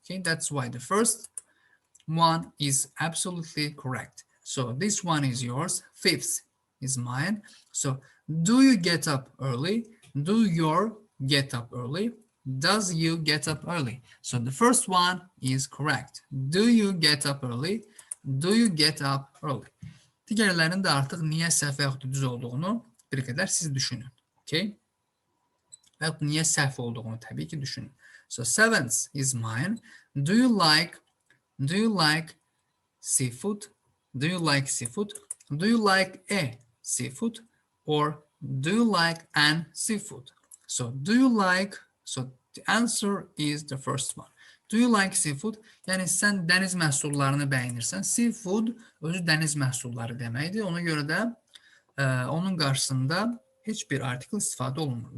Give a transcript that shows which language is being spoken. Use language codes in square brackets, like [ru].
[en] Okay, that's why the first one is absolutely correct. So this one is yours. Fifth is mine. So do you get up early? Do your get up early? Does you get up early? So the first one is correct. Do you get up early? Do you get up early? [az] Digərlərinin də artıq niyə səhv və yaxud da düz olduğunu bir qədər siz düşünün. Okay? Və yaxud niyə səhv olduğunu təbii ki düşünün. [en] So seventh is mine. Do you like seafood? Do you like seafood? Do you like a seafood? Or do you like an seafood? So do you like, so the answer is the first one. Do you like seafood? [az] Yəni sən dəniz məhsullarını bəyənirsən. Seafood özü dəniz məhsulları deməkdir. Ona görə də onun qarşısında heç bir artikel istifadə olunmur.